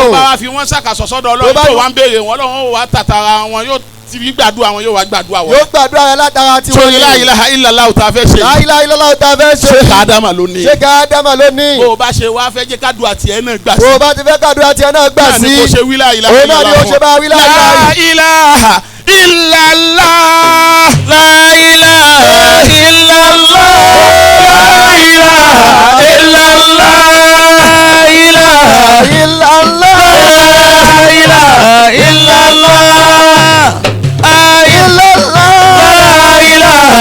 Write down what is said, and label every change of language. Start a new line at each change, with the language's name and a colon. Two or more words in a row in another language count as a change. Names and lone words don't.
Yoruba: Tó bá wá fi wọ́n ṣàkàsọ̀ sọ́dọ̀ Ọlọ́run tó wá ń béèrè wọn Ọlọ́run ó wá tàtàrà wọn yóò ti fi gbàdúrà wọn yóò wá gbàdúrà wọn. Yóò gbàdúrà rẹ látara tí wọ́n Sori
Arabic: لا إله إلا الله
Yoruba: tá a fẹ́ ṣe.
Arabic: لا إله إلا الله
Yoruba: tá a fẹ́ ṣe. Sheikh Adama ló ní. Sheikh Adama ló ní. Bó o bá ṣe wá fẹ́ jẹ́ kádùá tiẹ̀ náà gbà sí. Bó o bá ti fẹ́ kádùá tiẹ̀ náà gbà sí. Náà ni kò ṣe wí
Arabic: لا إله
Yoruba: Òun náà ni ó ṣe bá wí
Arabic: لا إله. لا إله إلا الله. لا إله إلا الله. لا إله إلا الله. لا إله illallah. لا إله إلا الله. لا إله إلا الله.